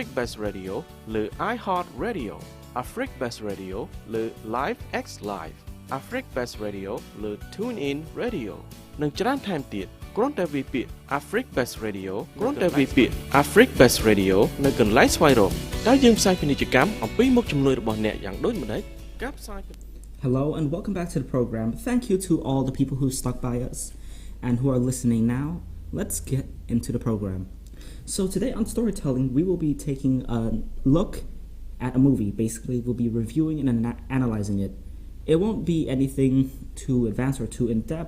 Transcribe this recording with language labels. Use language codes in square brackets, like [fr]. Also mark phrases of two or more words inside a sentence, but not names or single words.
[km] Best Radio លើ iHeart Radio Afrik Best Radio លើ Live X Live Afrik Best Radio លើ Tune In Radio និងច្រើនថែមទៀតគ្រាន់តែវាយពាក្យ Afrik Best Radio គ្រាន់តែវាយពាក្យ Afrik Best Radio នៅកន្លែងស្វែងរកតើយើងផ្សាយពាណិជ្ជកម្មអំពីមុខជំនួយរបស់អ្នកយ៉ាងដូចម្តេចការផ្សាយ [en] Hello and welcome back to the program. Thank you to all the people who stuck by us and who are listening now. Let's get into the program. So today on Storytelling, we will be taking a look at a movie. Basically, we'll be reviewing and analyzing it. It won't be anything too advanced or too in-depth.